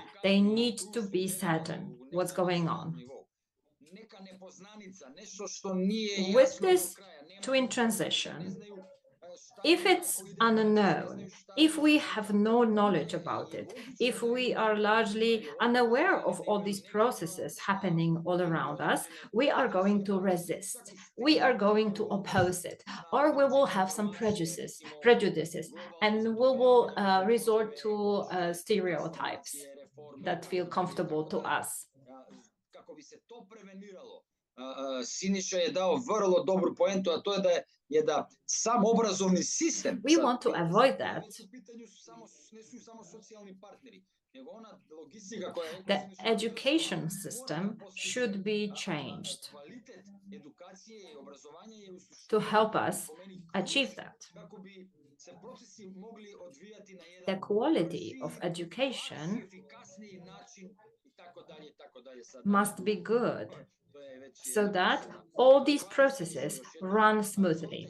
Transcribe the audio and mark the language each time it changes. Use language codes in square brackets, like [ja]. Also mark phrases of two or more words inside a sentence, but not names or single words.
[en] They need to be certain what's going on. With this twin transition, if it's unknown, if we have no knowledge about it, if we are largely unaware of all these processes happening all around us, we are going to resist. We are going to oppose it, or we will have some prejudices, and we will resort to stereotypes that feel comfortable to us. [sr] Siniša je dao vrlo dobru poentu, a to je da sam obrazovni sistem. [en] We want to avoid that. The education system should be changed to help us achieve that. The quality of education must be good, so that all these processes run smoothly.